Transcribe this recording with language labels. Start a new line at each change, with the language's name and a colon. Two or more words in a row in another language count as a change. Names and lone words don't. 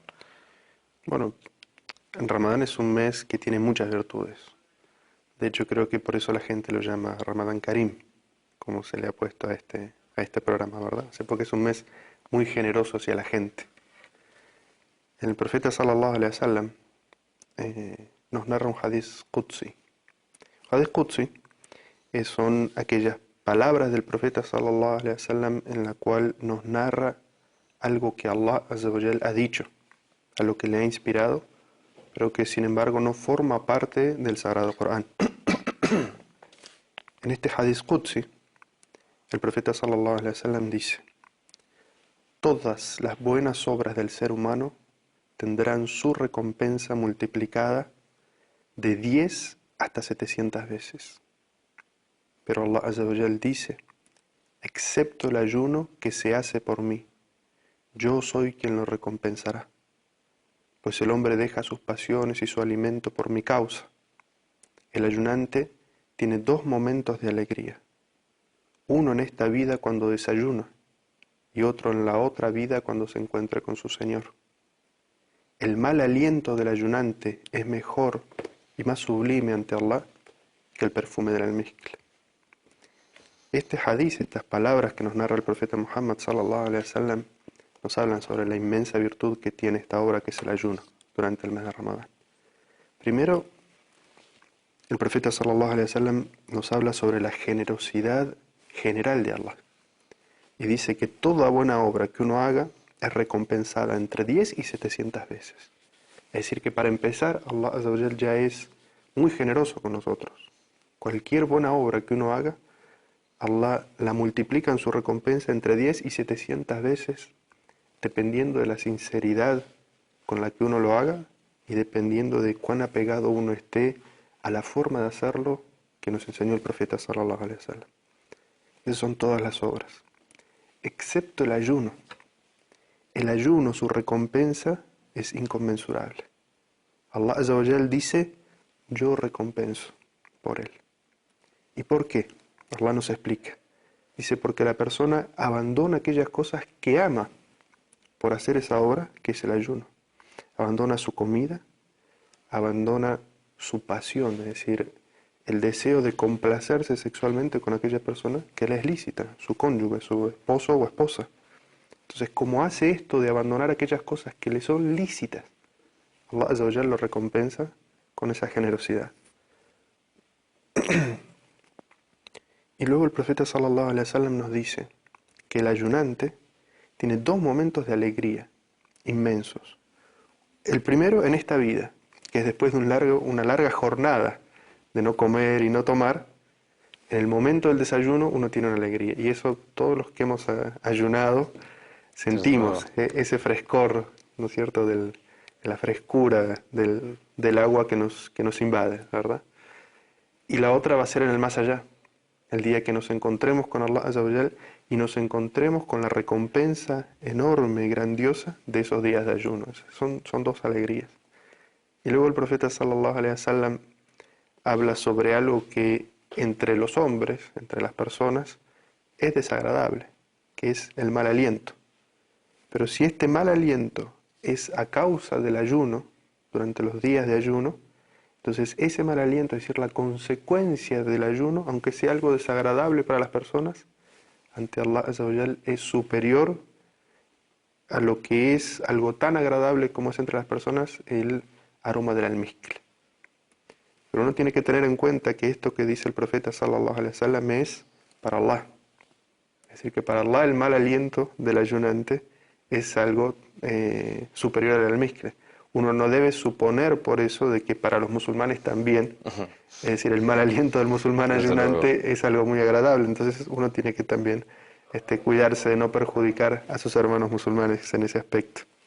Spanish: Bueno, Ramadán es un mes que tiene muchas virtudes. De hecho, creo que por eso la gente lo llama
Arabic: رمضان كريم,
Spanish: como se le ha puesto a este programa, ¿verdad? O sea, porque es un mes muy generoso hacia la gente. El profeta
Arabic: صلى الله عليه وسلم
Spanish: nos narra un
Arabic: حديث قدسي. حديث قدسي
Spanish: son aquellas palabras del profeta
Arabic: صلى الله عليه وسلم
Spanish: en la cual nos narra algo que
Arabic: الله عز وجل
Spanish: ha dicho, a lo que le ha inspirado, pero que sin embargo no forma parte del Sagrado Corán. En este
Arabic: حديث قدسي,
Spanish: el profeta
Arabic: صلى الله عليه وسلم
Spanish: dice: todas las buenas obras del ser humano tendrán su recompensa multiplicada de 10 hasta 700 veces. Pero
Arabic: الله عز وجل
Spanish: dice: excepto el ayuno que se hace por mí, yo soy quien lo recompensará. Pues el hombre deja sus pasiones y su alimento por mi causa. El ayunante tiene dos momentos de alegría, uno en esta vida cuando desayuna y otro en la otra vida cuando se encuentre con su Señor. El mal aliento del ayunante es mejor y más sublime ante Allah que el perfume del almizcle. Este hadith, estas palabras que nos narra el profeta Muhammad
Arabic: صلى الله عليه وسلم,
Spanish: nos hablan sobre la inmensa virtud que tiene esta obra, que es el ayuno durante el mes de Ramadán. Primero, el profeta
Arabic: صلى الله عليه وسلم
Spanish: nos habla sobre la generosidad general de Allah y dice que toda buena obra que uno haga es recompensada entre 10 y 700 veces. Es decir, que para empezar,
Arabic: الله عز وجل
Spanish: ya es muy generoso con nosotros. Cualquier buena obra que uno haga, Allah la multiplica en su recompensa entre 10 y 700 veces, dependiendo de la sinceridad con la que uno lo haga y dependiendo de cuán apegado uno esté a la forma de hacerlo que nos enseñó el profeta
Arabic: صلى الله عليه وسلم.
Spanish: Esas son todas las obras, excepto el ayuno. El ayuno, su recompensa es inconmensurable.
Arabic: الله عز وجل
Spanish: dice: yo recompenso por él. ¿Y por qué? Allah nos explica. Dice: porque la persona abandona aquellas cosas que ama por hacer esa obra, que es el ayuno. Abandona su comida, abandona su pasión, es decir, el deseo de complacerse sexualmente con aquella persona que le es lícita, su cónyuge, su esposo o esposa. Entonces, como hace esto de abandonar aquellas cosas que le son lícitas,
Arabic: الله عز وجل
Spanish: lo recompensa con esa generosidad. Y luego el profeta
Arabic: صلى الله عليه وسلم
Spanish: nos dice que el ayunante tiene dos momentos de alegría inmensos. El primero en esta vida, que es después de una larga jornada de no comer y no tomar. En el momento del desayuno uno tiene una alegría, y eso todos los que hemos ayunado sentimos, ese frescor, ¿no es cierto?, de la frescura del agua que nos invade, ¿verdad? Y la otra va a ser en el más allá, el día que nos encontremos con
Arabic: الله عز وجل
Spanish: y nos encontremos con la recompensa enorme y grandiosa de esos días de ayuno. Son dos alegrías. Y luego el profeta
Arabic: صلى الله عليه وسلم
Spanish: habla sobre algo que entre los hombres, entre las personas, es desagradable, que es el mal aliento. Pero si este mal aliento es a causa del ayuno, durante los días de ayuno, entonces ese mal aliento, es decir, la consecuencia del ayuno, aunque sea algo desagradable para las personas, ante
Arabic: الله عز وجل
Spanish: es superior a lo que es algo tan agradable como es entre las personas el aroma del almizcle. Pero uno tiene que tener en cuenta que esto que dice el profeta
Arabic: صلى الله عليه وسلم
Spanish: es para Allah. Es decir, que para Allah el mal aliento del ayunante es algo superior al almizcle. Uno no debe suponer por eso de que para los musulmanes también, es decir, el mal aliento del musulmán Desde luego. ayunante es algo muy agradable. Entonces uno tiene que también cuidarse de no perjudicar a sus hermanos musulmanes en ese aspecto.